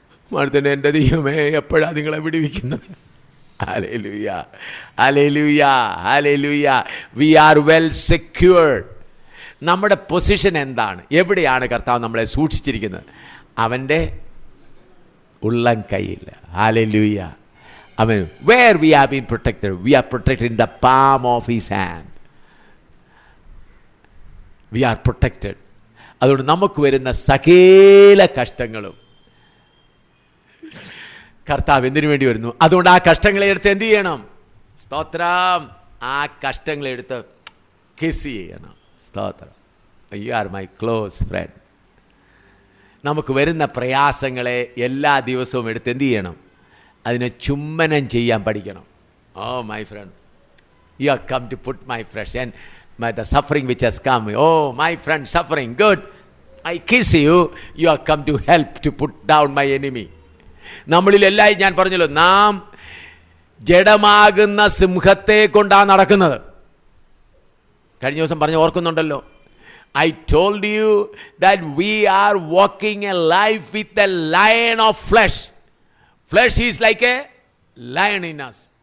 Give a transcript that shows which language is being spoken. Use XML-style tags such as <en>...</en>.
<ml>മരണത്തിൻ്റെ എൻ്റെ ദൈവമേ എപ്പോഴാണ് നിങ്ങളെ വിടുവിക്കുന്നത്? Hallelujah, hallelujah, hallelujah.</ml> <en>We are well secured.</en> <ml>നമ്മുടെ പൊസിഷൻ എന്താണ്? എവിടെയാണ് കർത്താവ് നമ്മളെ സൂക്ഷിച്ചിരിക്കുന്നത്? അവൻ്റെ ഉള്ളം കയ്യിൽ. ഹല്ലേലൂയ.</ml> <en>അവൻ where we have been protected, we are protected in the palm of his hand. We are protected.</en> <ml>അതുകൊണ്ട് നമുക്ക് വരുന്ന സകല കഷ്ടങ്ങളും കർത്താവ് എന്തിനു വേണ്ടി വരുന്നു? അതുകൊണ്ട് ആ കഷ്ടങ്ങളെ എടുത്ത് എന്ത് ചെയ്യണം? സ്തോത്രം. ആ കഷ്ടങ്ങളെ എടുത്ത് കിസ് ചെയ്യണം. സ്തോത്രം.</ml> <en>You are my close friend.</en> <ml>നമുക്ക് വരുന്ന പ്രയാസങ്ങളെ എല്ലാ ദിവസവും എടുത്ത് എന്ത് ചെയ്യണം? അതിനെ ചുംബനം ചെയ്യാൻ പഠിക്കണം.</ml> <en>Oh my friend, you are come to put my fresh and the suffering which has come. Oh my friend, suffering, good, I kiss you. You are come to help to put down my enemy.</en> <ml>നമ്മളിലെല്ലാം ഞാൻ പറഞ്ഞല്ലോ, നാം ജഡമാകുന്ന സിംഹത്തെ കൊണ്ടാണ് നടക്കുന്നത്. കഴിഞ്ഞ ദിവസം പറഞ്ഞ് ഓർക്കുന്നുണ്ടല്ലോ.</ml> <en>I told you that we are walking a life with a lion of flesh. Flesh is like a lion in us.</en>